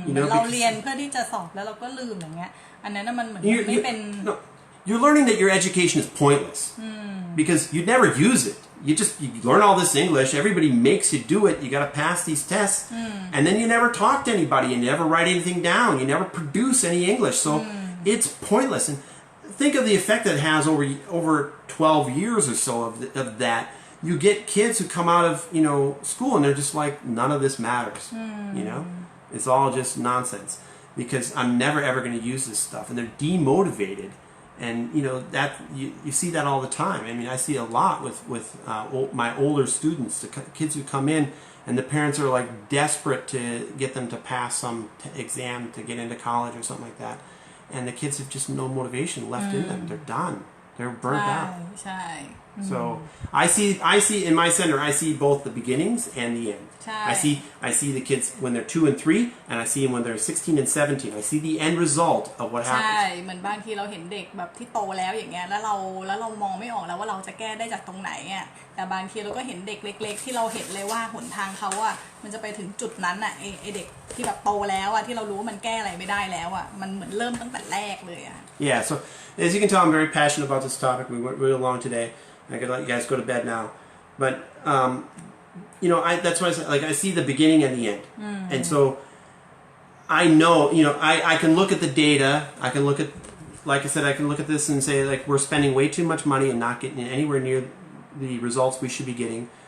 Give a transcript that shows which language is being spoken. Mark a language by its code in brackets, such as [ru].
[th] เราเรียนเพื่อที่จะสอบแล้วเราก็ลืมอย่างเงี้ยอันนั้นมันเหมือนไม่เป็น [en] You're learning that your education is pointless because you never use it. You learn all this English. Everybody makes you do it. You got to pass these tests, and then you never talk to anybody. You never write anything down. You never produce any English. So it's pointless. And think of the effect that it has over 12 years or so of that. You get kids who come out of school and they're just like, none of this matters. It's all just nonsense because I'm never ever going to use this stuff, and they're demotivated. And that you see that all the time. I mean, I see a lot with my older students, the kids who come in, and the parents are like desperate to get them to pass some exam to get into college or something like that, and the kids have just no motivation left in them. They're done. They're burnt out. [th] ใช่ [en] So I see in my center, I see both the beginnings and the end. I see the kids when they're 2 and 3, and I see them when they're 16 and 17. I see the end result of what happens. [th] ใช่เหมือนบางทีเราเห็นเด็กแบบที่โตแล้วอย่างเงี้ยแล้วเรามองไม่ออกแล้วว่าเราจะแก้ได้จากตรงไหนอ่ะแต่บางทีเราก็เห็นเด็กเล็กๆที่เราเห็นเลยว่าหนทางเขาอ่ะมันจะไปถึงจุดนั้นอ่ะไอเด็กที่แบบโตแล้วอ่ะที่เรารู้ว่ามันแก้อะไรไม่ได้แล้วอ่ะมันเหมือนเริ่มตั้งแต่แรกเลยอ่ะ [en] Yeah, so as you can tell, I'm very passionate about this topic. We went really long today. I could let you guys go to bed now, but you know, that's why I say, like, I see the beginning and the end. And so I know, you know, I can look at the data. I can look at, like I said, I can look at this and say, like, we're spending way too much money and not getting anywhere near the results we should be getting.